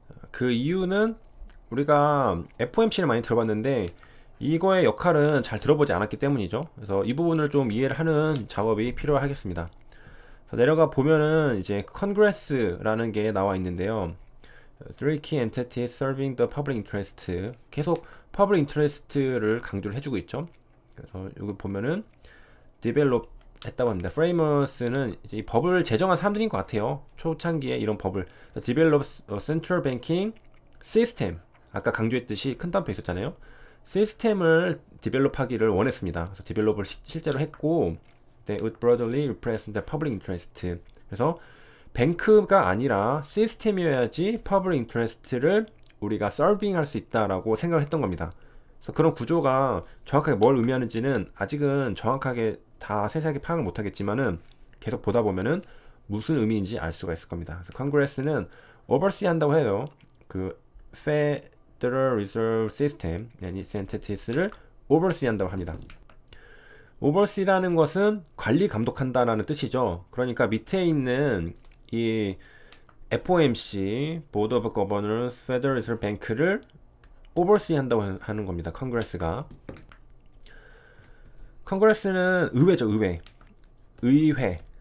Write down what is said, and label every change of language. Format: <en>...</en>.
<ko>그 이유는 우리가 FOMC를 많이 들어봤는데 이거의 역할은 잘 들어보지 않았기 때문이죠. 그래서 이 부분을 좀 이해를 하는 작업이 필요하겠습니다. 내려가 보면은 이제 컨그레스라는 게 나와 있는데요.</ko> <en>Three key entities serving the public interest.</en> <ko>계속 public interest를 강조를 해주고 있죠. 그래서 여기 보면은 develop 했다고 합니다. framers는 이제 이 법을 제정한 사람들인 것 같아요. 초창기에 이런 법을</ko> <en>develop central banking system.</en> <ko>아까 강조했듯이 큰 단표 있었잖아요. 시스템을 디벨롭하기를 원했습니다. 그래서 디벨롭을 실제로 했고</ko> <en>They would broadly represent the public interest.</en> <ko>그래서 뱅크가 아니라 시스템이어야지 public interest를 우리가 serving 할 수 있다라고 생각을 했던 겁니다. 그래서 그런 구조가 정확하게 뭘 의미하는지는 아직은 정확하게 다 세세하게 파악을 못하겠지만은 계속 보다 보면은 무슨 의미인지 알 수가 있을 겁니다. 그래서 컨그레스는 oversee 한다고 해요. 그 Federal Reserve System and its entities를 oversee 한다고 합니다. oversee라는 것은 관리 감독한다라는 뜻이죠. 그러니까 밑에 있는 이 FOMC, Board of Governors, Federal Reserve Bank를 오버시 한다고 하는 겁니다. 컨그레스는 의회죠, 의회.</ko>